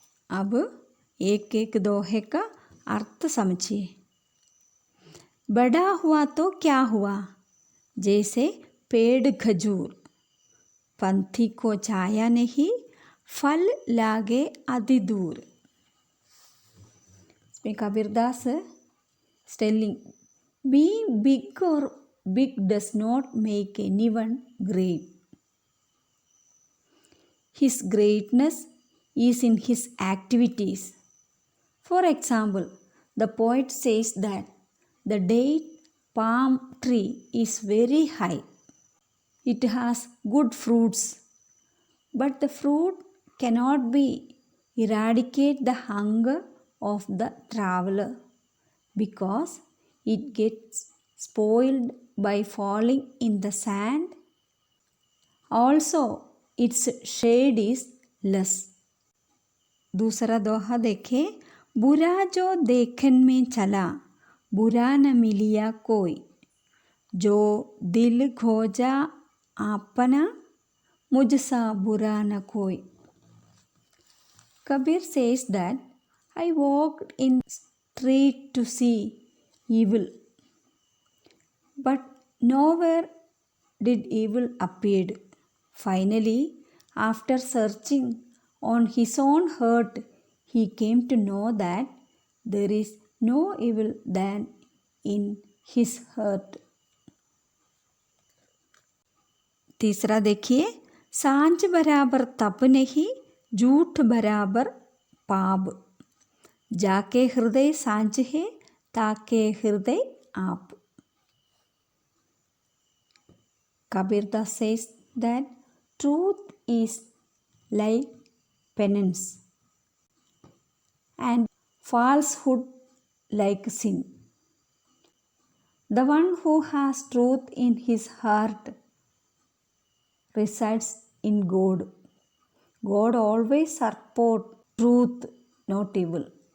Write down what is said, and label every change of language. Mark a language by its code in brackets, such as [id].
[hi] अब एक एक दोहे का अर्थ समझिए। बड़ा हुआ तो क्या हुआ, जैसे पेड़ खजूर। पंथी को छाया नहीं, फल लागे अति दूर। इसमें [en] Kabirdas telling, being big or big does not make anyone great. His greatness is in his activities. For example, the poet says that the date palm tree is very high. It has good fruits, but the fruit cannot be eradicate the hunger of the traveler, because it gets spoiled by falling in the sand. Also, its shade is less. [hi] दूसरा दोहा देखें। बुरा जो देखन में चला, बुरा न मिलिया कोई। जो दिल खोजा अपना, मुझसा बुरा न कोई। [en] Kabir says that I walked in street to see evil, but nowhere did evil appear. Finally, after searching on his own heart, he came to know that there is no evil than in his heart. [hi] तीसरा देखिए। सांझ बराबर तप नहीं, झूठ बराबर पाप। जाके हृदय सांझ है, ताके हृदय आप। [en] Kabirdas says that truth is like penance and falsehood like sin. The one who has truth in his heart resides in God. God always supports truth, not evil.